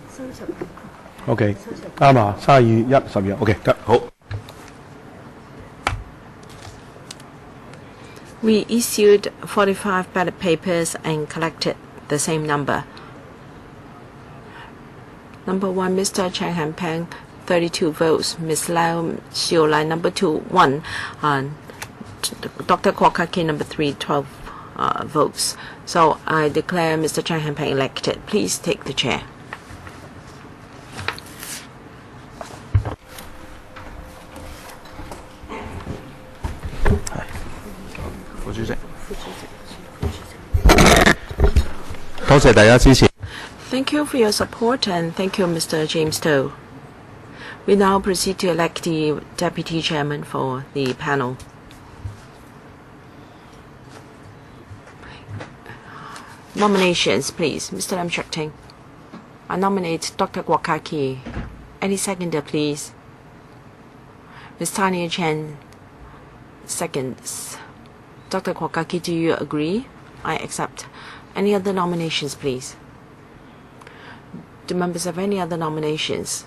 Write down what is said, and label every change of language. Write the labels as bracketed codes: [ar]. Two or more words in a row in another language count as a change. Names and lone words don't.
[yue] OK，啱啊，32、1、12 OK 得好。 [en] We issued 45 ballot papers and collected the same number. Number 1, Mr. Chang Han-peng, 32 votes. Ms. Lau Xiaolai, number 2, 1. Dr. Kwok Ka-ki, number 3, 12 votes. So I declare Mr. Chang Han-peng elected. Please take the chair. Thank you for your support and thank you, Mr. James Toh. We now proceed to elect the deputy chairman for the panel. Nominations, please. Mr. Lam Shuk-ting. I nominate Dr. Kwok Ka-ki. Any seconder, please? Ms. Tanya Chen seconds. Dr. Kwok Ka-ki, do you agree? I accept. Any other nominations, please? Do members have any other nominations?